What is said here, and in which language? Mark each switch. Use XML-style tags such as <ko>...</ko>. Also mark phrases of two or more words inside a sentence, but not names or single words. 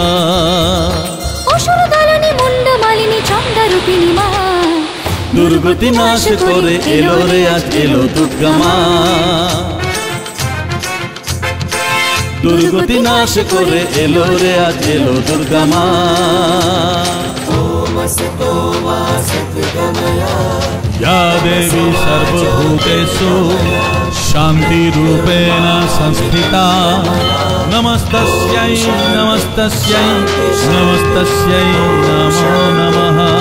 <bn>অসুর দলনী মুন্ড মালিনী চন্দ্ররূপিণী মা দুর্গতি নাশ করে এলো রে আজ এলো দুর্গা মা দুর্গতি নাশ করে এলো রে আজ এলো দুর্গা মা</bn> <sa>या देवी सर्वभूतेषु शान्तिरूपेण संस्थिता नमस्तस्यै नमस्तस्यै नमस्तस्यै नमो नमः</sa>